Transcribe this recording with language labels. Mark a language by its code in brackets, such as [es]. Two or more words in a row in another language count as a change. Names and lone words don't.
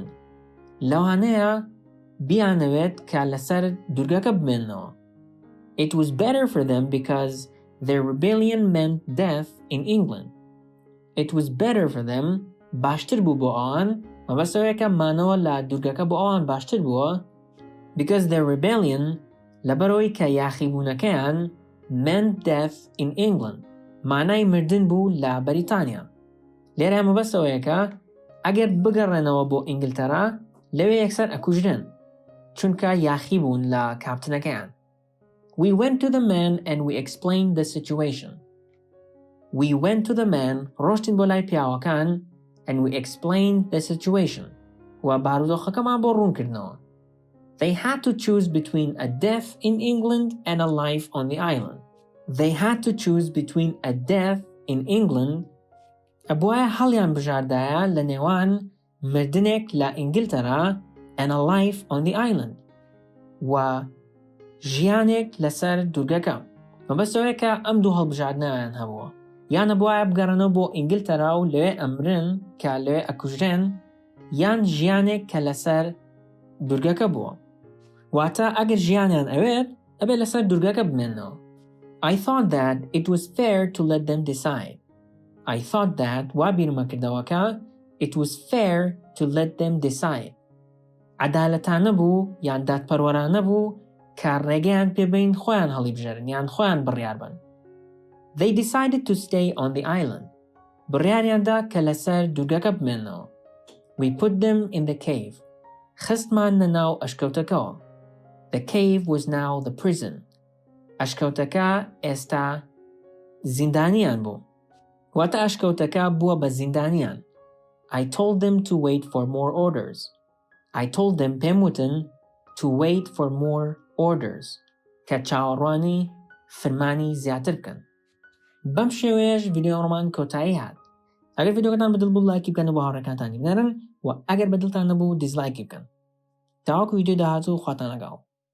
[ckb] لەوانەیە بیانەوێت کە لەسەر دورگەکە بمێنەوە. [en] It was better for them because their rebellion meant death in England. It was better for them. [ckb] باشتر بوو بۆ ئەوان مەبەستەوەیە کە مانەوە لە دورگەکە بۆ ئەوان باشتر بووە [en] because their rebellion [ckb] لەبەرەوەی کە یاخیبوونەکەیان [en] meant death in England. [ckb] مانای مردن بوو لە بەریتانیا. لێرە مەبەستەوەیە کە ئەگەر بگەڕێنەوە بۆ ئینگلتەرا لەوێ یەکسەر ئەکوژرێن چونکە یاخی بوون لە کاپتنەکەیان. [en] We went to the men and we explained the situation. We went to the men [ckb] ڕۆشتین بۆ لای پیاوەکان [en] and we explained the situation. [ckb] و بارودۆخەکەمان بۆ ڕوونکردنەوە. [en] They had to choose between a death in England and a life on the island. They had to choose between a death in England [ckb] ئەبوایە هەڵیان بژاردایە لە نێوان مردنێک لە ئینگلتەرا [en] and a life on the island [ckb] و ژیانێک لەسەر دورگەکە. مەبەستەوەیە کە ئەم دوو هەڵبژاردنەوەیان هەبووە. یان ئەبوایە بگەڕێنەوە بۆ ئینگلتەرا و لەوێ ئەمرن کە لەوێ ئەکوژرێن یان ژیانێک کە لەسەر دورگەکە بووە. واتە ئەگەر ژیانیان ئەوێت ئەبێت لەسەر دورگەکە بمێنەوە. [en] I thought that it was fair to let them decide. I thought that [ckb] وا بیرمە کردەوەکە [en] it was fair to let them decide. [ckb] عەدالەتانە بوو یان دادپەروەرانە بوو کە ڕێگەیان پێبین خۆیان هەڵی بژێرن یان خۆیان بڕیار بن. [en] They decided to stay on the island. [ckb] بڕیاریاندا کە لەسەر دورگەکە بمێنەوە. [en] We put them in the cave. [ckb] خستمان نەناو ئەشکەوتەکەوە. [en] The cave was now the prison. [ckb] ئەشکەوتەکە ئێستا زیندانیان بوو. واتە ئەشکەوتەکە بووە بە زیندانیان. [en] I told them to wait for more orders. I told them [ckb] پێم وتن [en] to wait for more orders [ckb] کە چاوەڕوانی فرمانی زیاتر بکەن. بەم شێوەیەش ڤیدیۆڕۆمان کۆتایی هات. ئەگەر ڤیدیۆکەتان بەدڵ بوو لایکی بکەن و بە هاوڕێکانتانی بنێرن و ئەگەر بەدڵتان نەبوو دیزلایکی بکەن. تاوەکو ڤیدیۆ داهاتوو خواتان لەگەڵ.